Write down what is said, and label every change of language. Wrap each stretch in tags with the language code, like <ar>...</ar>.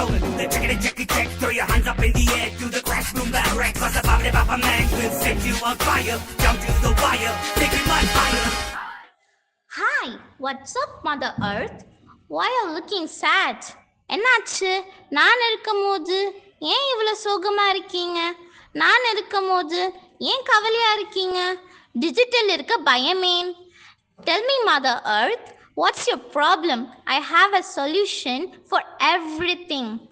<en>Throw your hands up in the air, do the crash, boom, bang, wreck. Cause the body of a man will set you on fire. Jump to the wire, take it much higher. Hi, what's up, Mother Earth? Why are you looking sad?</en> <ta>என்னாச்சு? நான் இருக்கும்போது ஏன் இவ்வளோ சோகமா இருக்கீங்க? நான் இருக்கும்போது ஏன் கவலையா இருக்கீங்க? டிஜிட்டல் இருக்க பயமேன்?</ta> <en>Tell me, Mother Earth, what's your problem? I have a solution for everything.</en>